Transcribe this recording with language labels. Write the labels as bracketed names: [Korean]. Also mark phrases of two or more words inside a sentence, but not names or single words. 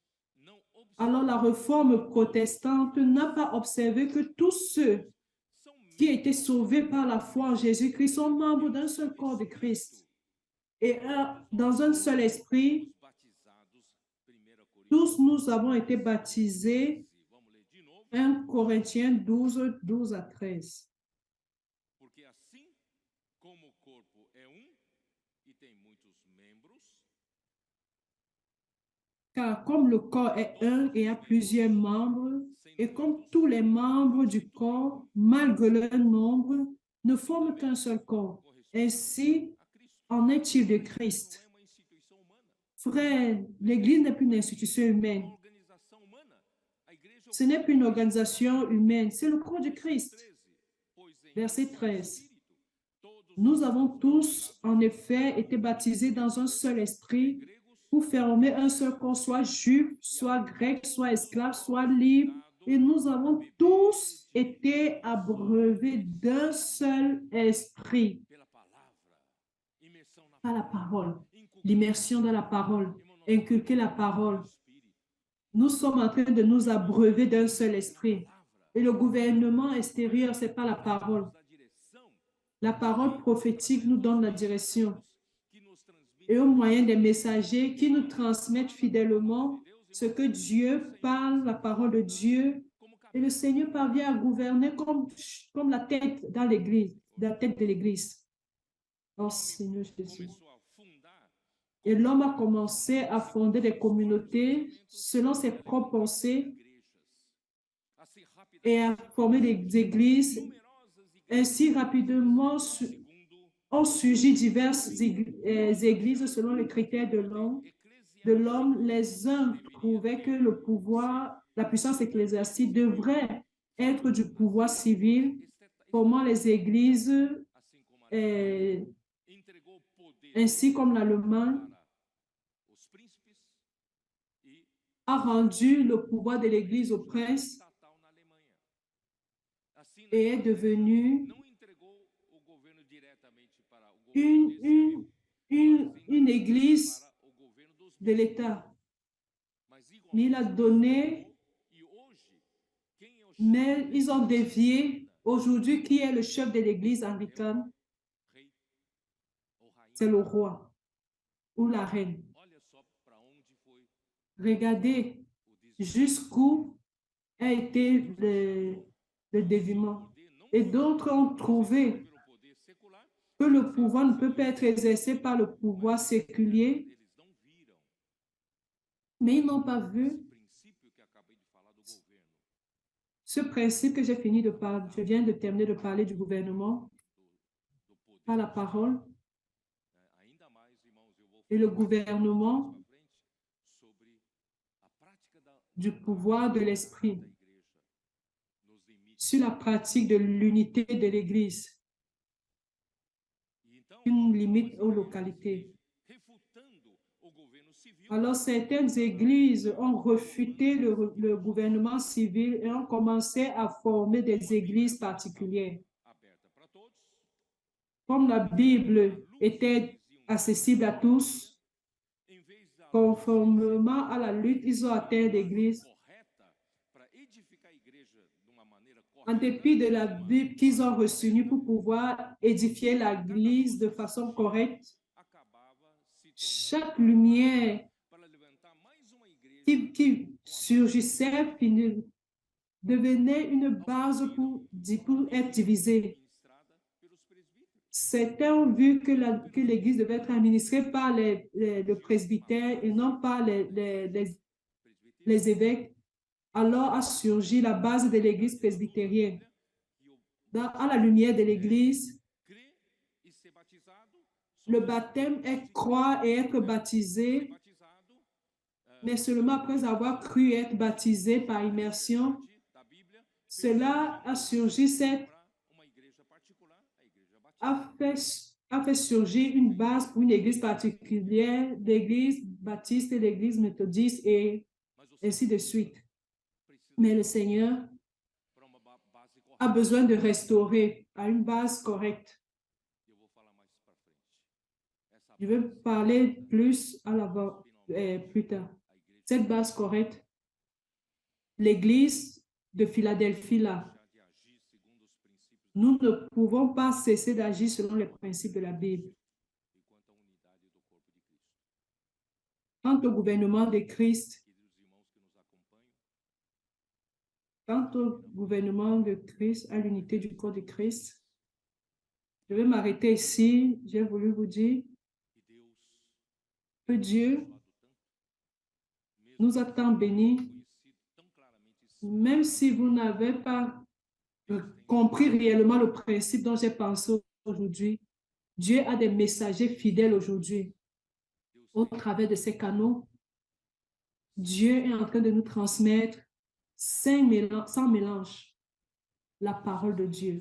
[French] Alors la réforme protestante n'a pas observé que tous ceux qui ont été sauvés par la foi en Jésus-Christ sont membres d'un seul corps de Christ. Et dans un seul esprit, tous nous avons été baptisés. 1 Corinthiens 12, 12 à 13. [Portuguese] Porque assim como o corpo é e tem muitos membros, [French] car comme le corps est un et a plusieurs membres, et comme tous les membres du corps, malgré leur nombre, ne forment qu'un seul corps, ainsi en est-il de Christ. [Portuguese] não é uma instituição humana, [French] Frère, l'Église n'est plus une institution humaine. [Portuguese] uma organização humana. A igreja [French] Ce n'est plus une organisation humaine, c'est le corps du Christ. [Portuguese] 13, pois em [French] Verset [Portuguese] um só 13. Espírito, todos [French] Nous avons tous, en effet, été baptisés dans un seul esprit [Portuguese] gregos [French] pour former un seul corps, soit juif, soit grec, soit esclave, soit libre. Et nous avons tous été abreuvés d'un seul esprit, [Portuguese] pela palavra, imersão na [French] par la parole, [Portuguese] inculcar [French] l'immersion dans la parole, inculquer la parole. [Portuguese] o Espírito. [French] Nous sommes en train de nous abreuver d'un seul esprit. [Portuguese] Palavra, [French] Et le gouvernement extérieur, c'est pas la parole. [Portuguese] nos dá direção, [French] La parole prophétique nous donne la direction. [Portuguese] que nos transmite [French] Et au moyen des messagers qui nous transmettent fidèlement ce que Dieu parle, la parole de Dieu, [Portuguese] como [French] et le Seigneur parvient à gouverner comme la tête dans l'Église, la tête de l'Église. Oh Seigneur Jésus. [Portuguese] começou a fundar [French] Et l'homme a commencé à fonder des communautés selon ses propres pensées [Portuguese] igrejas. Assim [French] et à former des églises. [Portuguese] numerosas igrejas, [French] Ainsi, rapidement, [Portuguese] segundo [French] ont surgi diverses églises selon les critères de l'homme. Les uns trouvaient que le pouvoir, la puissance ecclésiastique devrait être du pouvoir civil, formant les églises [Portuguese] assim como a euh, entregou o poder [French] ainsi comme l'Allemagne [Portuguese] para os príncipes e [French] a rendu le pouvoir de l'église au prince [Portuguese] estatal na Alemanha. Assim, [French] et est devenu [Portuguese] não entregou o governo diretamente para o governo [French] une, une, une église [Portuguese] para o governo dos [French] de l'État. [Portuguese] mas [French] Mais il a donné, [Portuguese] e hoje quem é o [French] mais ils ont dévié. Aujourd'hui, qui est le chef de l'église anglicane? [Portuguese] rei ou rainha? [French] C'est le roi ou la reine. [Portuguese] Olha só para onde foi [French] Regardez [Portuguese] o desvio. [French] jusqu'où a été le déviement. Et d'autres ont trouvé [Portuguese] Pelo poder secular, [French] que le pouvoir ne peut pas être exercé par le pouvoir séculier, [Portuguese] eles não viram [French] mais ils n'ont pas [Portuguese] esse [French] vu [Portuguese] princípio que acabei de falar do governo, [French] ce principe que j'ai fini de parler. Je viens de terminer de parler du gouvernement [Portuguese] do poder. [French] par la parole. [Portuguese] Ainda mais, irmãos, eu vou [French] Et le [Portuguese] falar [French] gouvernement [Portuguese] mais pra frente sobre a prática [French] du pouvoir de l'esprit, [Portuguese] da igreja nos limites. [French] sur la pratique de l'unité de l'Église, [Portuguese] E então, [French] une limite aux localités. [Portuguese] refutando o governo civil, [French] Alors, certaines églises ont refuté le gouvernement civil et ont commencé à former des églises particulières. [Portuguese] aberta para todos, [French] Comme la Bible était accessible à tous, [Portuguese] em vez da [French] conformément à la lutte, ils ont atteint l'église. [Portuguese] correta para edificar a igreja de uma maneira [French] En [Portuguese] correta, [French] dépit de la Bible qu'ils ont reçue pour pouvoir édifier l'église de façon correcte, [Portuguese] acabava se tornando [French] chaque lumière [Portuguese] para levantar mais uma igreja [French] qui surgissait devenait une base pour être divisée. [Portuguese] ministrada pelos presbíteros. [French] Certains ont vu que l'Église devait être administrée par le presbytère et non par les évêques. Alors a surgi la base de l'Église presbytérienne. À la lumière de l'Église, [Portuguese] Crer e ser batizado, [French] le baptême est croire et être baptisé, [Portuguese] batizado, [French] mais seulement après avoir cru et être baptisé par immersion. [Portuguese] da Bíblia, [French] Cela a surgi, [Portuguese] para uma igreja particular, a igreja batista. [French] a fait surgir une base pour une église particulière, l'église baptiste, l'église méthodiste et [Portuguese] Mas o [French] ainsi de suite. [Portuguese] precisa [French] Mais le Seigneur [Portuguese] para uma base correta. [French] a besoin de restaurer à une base correcte. [Portuguese] Eu vou falar mais para frente. Essa [French] Je vais parler plus à l'avant, plus tard. [Portuguese] a igreja [French] Cette base correcte, l'église de Philadelphie là, [Portuguese] deixar de agir segundo os princípios [French] Nous ne pouvons pas cesser d'agir selon les principes de la Bible. [Portuguese] e quanto à unidade do corpo de Cristo. [French] Quant au gouvernement de Christ, [Portuguese] Queridos irmãos que nos acompanham, [French] quant au gouvernement de Christ, à l'unité du corps de Christ, je vais m'arrêter ici. J'ai voulu vous dire [Portuguese] e Deus [French] que Dieu [Portuguese] falado tanto, mesmo [French] nous a tant bénis, [Portuguese] conhecido tão claramente [French] même si vous n'avez pas compris réellement le principe dont j'ai pensé aujourd'hui. Dieu a des messagers fidèles aujourd'hui. [Portuguese] Deus [French] Au [Portuguese] tem [French] travers de ces canaux, Dieu est en train de nous transmettre sans mélange la parole de Dieu.